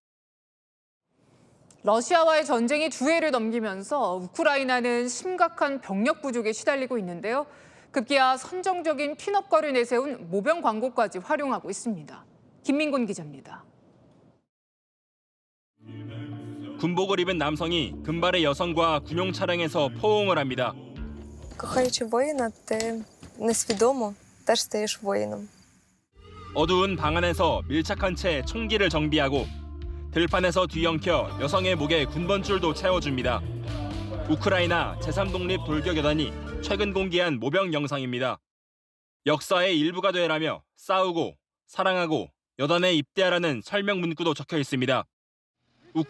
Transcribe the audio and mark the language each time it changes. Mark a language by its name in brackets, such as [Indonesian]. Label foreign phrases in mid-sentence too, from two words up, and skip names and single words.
[Korean] 러시아와의 전쟁이 2해를 넘기면서 우크라이나는 심각한 병력 부족에 시달리고 있는데요. 급기야 선정적인 핀업거를 내세운 모병 광고까지 활용하고 있습니다. 김민곤 기자입니다. 군복을 입은 남성이 금발의 여성과 군용 차량에서 포옹을 합니다. [Ukrainian] Кохаючи воїна, ти несвідомо теж стаєш воїном. [Korean] 어두운 방 안에서 밀착한 채 총기를 정비하고 들판에서 뒤엉켜 여성의 목에 군번줄도 채워줍니다. 우크라이나 제3독립 돌격여단이 최근 공개한 모병 영상입니다. 역사의 일부가 되라며 싸우고 사랑하고 여단에 입대하라는 설명 문구도 적혀 있습니다.